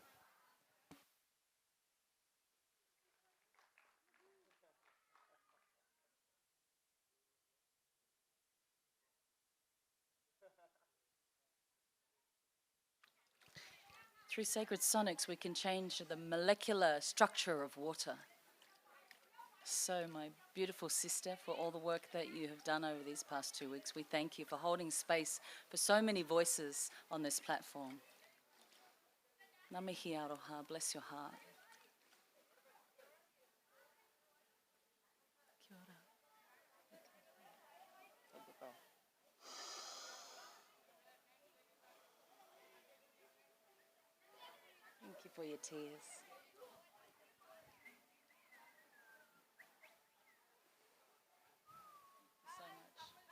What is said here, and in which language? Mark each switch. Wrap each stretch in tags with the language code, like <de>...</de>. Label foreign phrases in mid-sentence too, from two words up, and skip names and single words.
<en>Through sacred sonics, we can change the molecular structure of water. So, my beautiful sister, for all the work that you have done over these past 2 weeks, we thank you for holding space for so many voices on this platform.</en> <mi>Ngā mihi aroha,</mi> <en>bless your heart.</en> <mi>Kia ora.</mi> <en>Thank you for your tears. So much.</en>